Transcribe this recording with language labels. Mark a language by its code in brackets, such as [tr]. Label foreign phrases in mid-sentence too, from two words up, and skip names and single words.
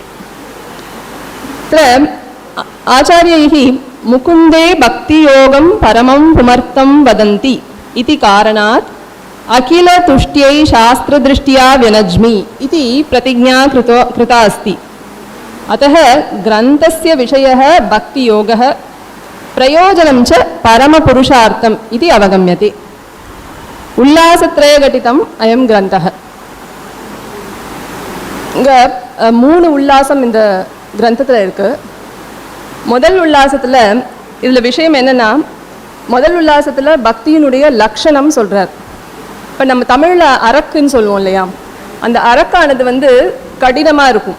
[sa] तत्र आचार्यैः मुकुन्दे भक्तियोगं परमं पुमर्थं वदन्ति इति कारणात् अखिलतुष्ट्यै शास्त्रदृष्ट्या व्यनज्मि इति प्रतिज्ञा कृता अस्ति। अतः ग्रन्थस्य विषयः भक्तियोगः, प्रयोजनं च परमपुरुषार्थम् इति अवगम्यते। उल्लासत्रयघटितम् अयं ग्रन्थः। [ta] இங்கே 3 உல்லாசம் இந்த கிரந்தத்தில் இருக்குது. முதல் உல்லாசத்தில் இதில் விஷயம் என்னென்னா, முதல் உல்லாசத்தில் பக்தியினுடைய லக்ஷணம் சொல்கிறார். இப்போ நம்ம தமிழில் அரக்குன்னு சொல்லுவோம் இல்லையா, அந்த அரக்கானது வந்து கடினமாக இருக்கும்.